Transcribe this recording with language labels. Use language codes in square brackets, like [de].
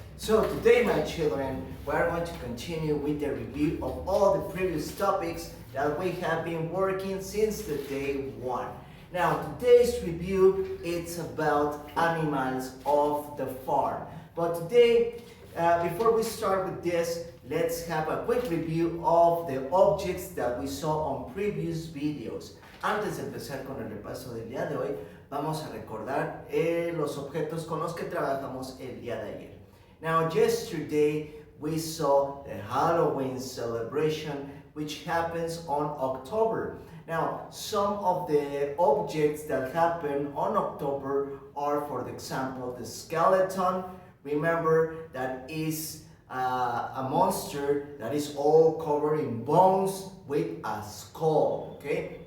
[en] So today, my children, we are going to continue with the review of all the previous topics that we have been working since the day one. Now, today's review it's about animals of the farm. But today, before we start with this, let's have a quick review of the objects that we saw on previous videos. [es] Antes de empezar con el repaso del día de hoy, vamos a recordar los objetos con los que trabajamos el día de ayer. [en] Now, yesterday we saw the Halloween celebration, which happens on October. Now, some of the objects that happen on October are, for example, the skeleton. Remember, that is a monster that is all covered in bones with a skull, okay?